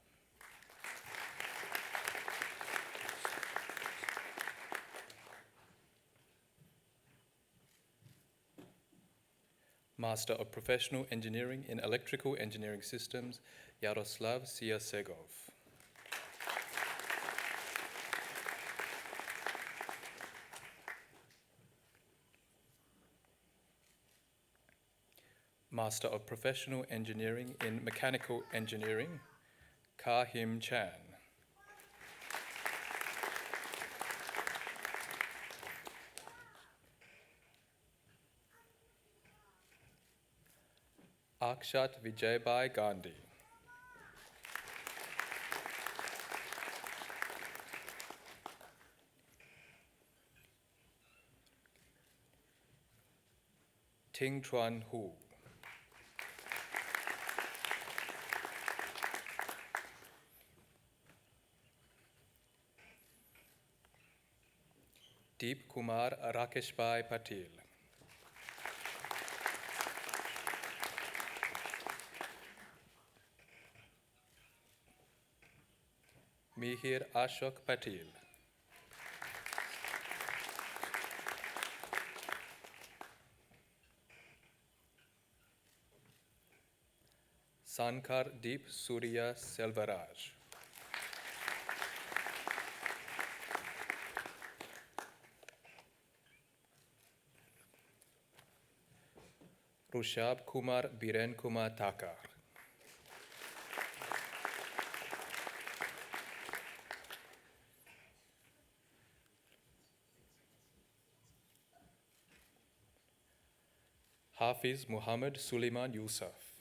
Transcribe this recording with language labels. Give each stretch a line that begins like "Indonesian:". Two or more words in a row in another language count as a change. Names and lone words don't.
English: Master of Professional Engineering in Electrical Engineering Systems, Yaroslav Siasegov. Master of Professional Engineering in Mechanical Engineering, Ka-Him Chan. Akshat Vijaybai Gandhi. Ting Chuan Hu. Deep Kumar Rakeshbhai Patil. Mihir Ashok Patil. Sankar Deep Surya Selvaraj. Rushab Kumar Biren Kumar Takar. Hafiz Muhammad Suleiman Yusuf.